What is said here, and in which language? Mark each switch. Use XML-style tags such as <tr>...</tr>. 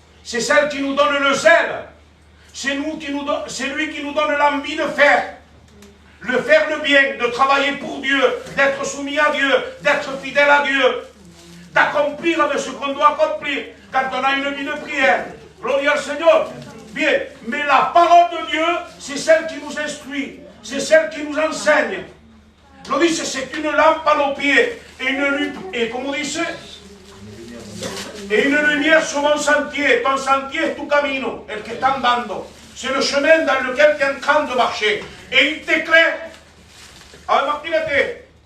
<fr>C'est celle qui nous donne le zèle. C'est lui qui nous donne l'envie de faire le bien, de travailler pour Dieu, d'être soumis à Dieu, d'être fidèle à Dieu, d'accomplir avec ce qu'on doit accomplir quand on a une vie de prière. Gloire au Seigneur. Bien, mais la parole de Dieu, c'est celle qui nous instruit, c'est celle qui nous enseigne. On dit c'est une lampe à nos pieds et comme on dit et une lumière sur mon sentier. Ton sentier est</fr> <es>tu camino, el que está andando.</es> <fr>C'est le chemin dans lequel tu es en train de marcher. Et il t'éclaire. Alors,</fr> <es>imagínate.</es>